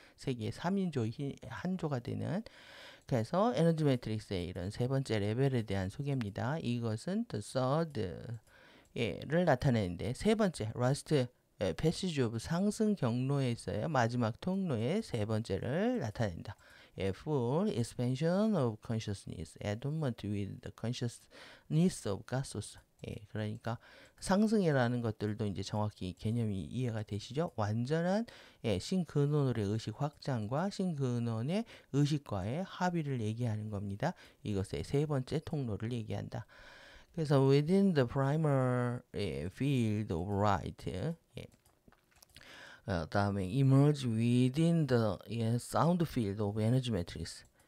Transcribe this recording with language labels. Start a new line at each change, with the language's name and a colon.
Korean: 세 개의 3인조 한조가 되는. 그래서 에너지 매트릭스의 이런 세 번째 레벨에 대한 소개입니다. 이것은 the third 를 나타내는데 세 번째 last passage of 상승 경로에 있어요. 마지막 통로의 세 번째를 나타낸다.
English: full expansion of consciousness, adornment with the consciousness of God source.
Korean: 그러니까 상승이라는 것들도 이제 정확히 개념이 이해가 되시죠? 완전한 신근원의 의식 확장과 신근원의 의식과의 합의를 얘기하는 겁니다. 이것의 세 번째 통로를 얘기한다.
English: 그래서 within the primal field of light, 다음에 emerge within the sound field of energy matrix.